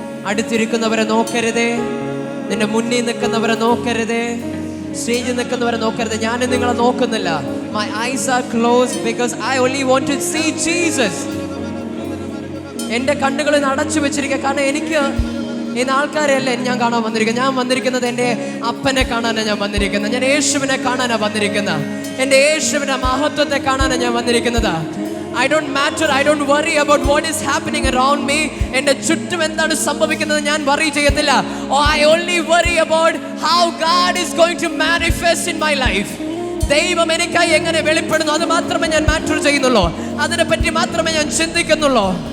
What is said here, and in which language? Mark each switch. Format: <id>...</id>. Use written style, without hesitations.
<ml>അടുത്തിരിക്കുന്നവരെ നോക്കരുതേ, നിന്റെ മുന്നിൽ നിൽക്കുന്നവരെ നോക്കരുതേ, സ്റ്റേജിൽ നിൽക്കുന്നവരെ നോക്കരുത്. ഞാൻ നിങ്ങളെ നോക്കുന്നില്ല.</ml> <en>My eyes are closed because I only want to see Jesus.</en> <ml>എൻ്റെ കണ്ണുകളിൽ അടച്ചു വെച്ചിരിക്കുക. കാരണം എനിക്ക് ഇന്ന് ആൾക്കാരെയല്ല ഞാൻ കാണാൻ വന്നിരിക്കുന്നത്. ഞാൻ വന്നിരിക്കുന്നത് എൻ്റെ അപ്പനെ കാണാനാണ് ഞാൻ വന്നിരിക്കുന്നത്. ഞാൻ യേശുവിനെ കാണാനാണ് വന്നിരിക്കുന്നത്. എൻ്റെ യേശുവിൻ്റെ മഹത്വത്തെ കാണാനാണ് ഞാൻ വന്നിരിക്കുന്നത്.</ml> <en>I don't worry about what is happening around me.</en> <ml>എൻ്റെ ചുറ്റും എന്താണ് സംഭവിക്കുന്നത് ഞാൻ വറി ചെയ്യത്തില്ല.</ml> <en>I only worry about how God is going to manifest in my life.</en> <ml>ദൈവം എനിക്കായി എങ്ങനെ വെളിപ്പെടുന്നു, അത് മാത്രമേ ഞാൻ മാറ്റർ ചെയ്യുന്നുള്ളൂ. അതിനെപ്പറ്റി മാത്രമേ ഞാൻ ചിന്തിക്കുന്നുള്ളൂ.</ml>